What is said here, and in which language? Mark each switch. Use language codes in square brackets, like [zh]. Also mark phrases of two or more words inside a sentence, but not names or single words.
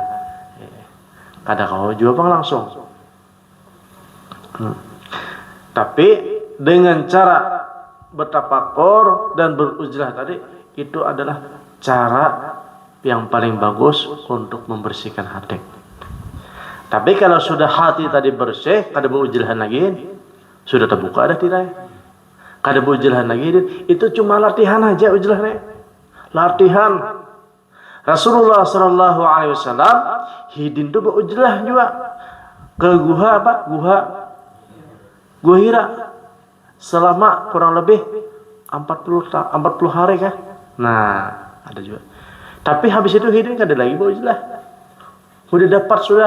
[id] Kadang kau juga bang langsung. Tapi dengan cara bertafakur dan beruzlah tadi, itu adalah cara yang paling bagus untuk membersihkan hati. [bjn] Tapi kalau sudah hati tadi bersih, kada berujlahan lagi, sudah terbuka ada tidak? Kada berujlahan lagi, itu cuma latihan aja ujlahnya. Latihan. Rasulullah [ar] صلى الله عليه وسلم [bjn] hidin tu berujlah juga. ke guha apa? Gua Hira selama kurang lebih 40 hari kan? Nah, ada juga. Tapi habis itu Hidin kan ada lagi Ba'ujlah. Udah dapat sudah.